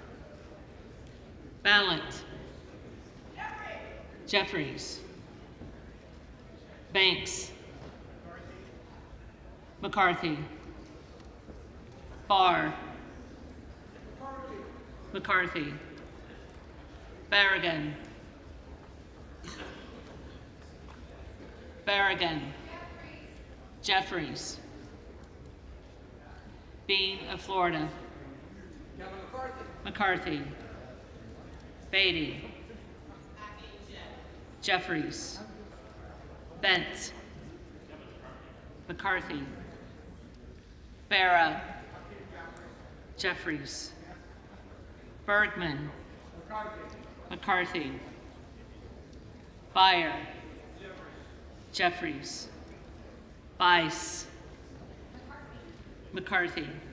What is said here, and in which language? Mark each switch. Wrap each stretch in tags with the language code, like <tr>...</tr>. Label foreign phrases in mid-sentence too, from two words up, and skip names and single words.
<en>Ballant, Jeffries, Banks, McCarthy, Barr, McCarthy, Barragan, Barragan, Jeffries, Bean of Florida, McCarthy, Beatty, Jeffries, Bent, McCarthy, Barra, Jeffries, Bergman, McCarthy, Beyer, Jeffries, Bice, McCarthy,</en>